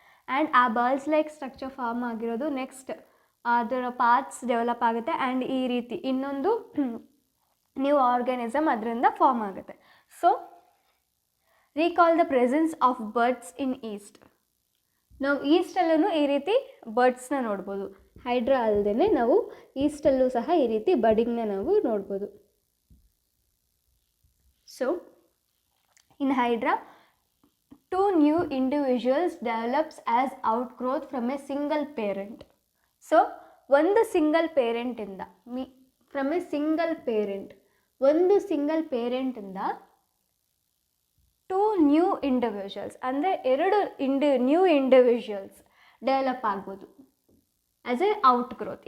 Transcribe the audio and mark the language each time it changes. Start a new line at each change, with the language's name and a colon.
Kannada: And ಆ bulge like structure form ಆಗಿರೋದು next ಅದರ ಪಾರ್ಟ್ಸ್ ಡೆವಲಪ್ ಆಗುತ್ತೆ ಆ್ಯಂಡ್ ಈ ರೀತಿ ಇನ್ನೊಂದು ನ್ಯೂ ಆರ್ಗ್ಯಾನಿಸಮ್ ಅದರಿಂದ ಫಾರ್ಮ್ ಆಗುತ್ತೆ.
English: So recall the presence of buds in yeast.
Kannada: ನಾವು ಈಸ್ಟಲ್ಲೂ ಈ ರೀತಿ ಬರ್ಡ್ಸ್ನ ನೋಡ್ಬೋದು, ಹೈಡ್ರಾ ಅಲ್ಲದೆ ನಾವು ಈಸ್ಟಲ್ಲೂ ಸಹ ಈ ರೀತಿ ಬಡ್ಡಿಂಗ್ನ ನಾವು ನೋಡ್ಬೋದು.
English: So in Hydra 2 new individuals develops as outgrowth from a single parent.
Kannada: So ಒಂದು single ಪೇರೆಂಟಿಂದ from A single parent, ಒಂದು ಸಿಂಗಲ್ ಪೇರೆಂಟಿಂದ 2 ನ್ಯೂ ಇಂಡಿವಿಜುವಲ್ಸ್ ಅಂದರೆ 2 ನ್ಯೂ ಇಂಡಿವಿಜುವಲ್ಸ್ ಡೆವಲಪ್ ಆಗ್ಬೋದು ಆ್ಯಸ್ ಎ ಔಟ್ ಗ್ರೋತ್.